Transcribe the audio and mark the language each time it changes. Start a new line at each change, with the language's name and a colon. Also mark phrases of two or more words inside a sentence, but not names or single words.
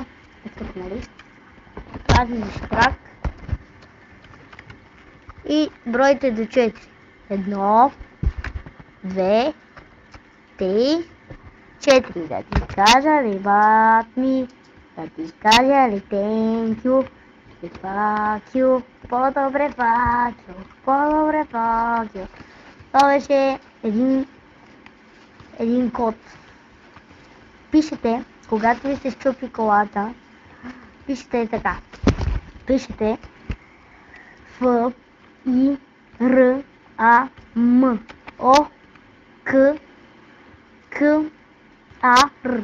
Bulgarian: Тук, нали? Тази ми штрак. И бройте до 4. 1, 2, 3, 4. Да ти кажа ли, бат ми? Да ти кажа ли,
English: thank you? И fuck you.
Bulgarian: По-добре
English: fuck you.
Bulgarian: Това беше един код. Пишете, когато ви се счупи колата, пишете така. Пишете F I R A M O K A R.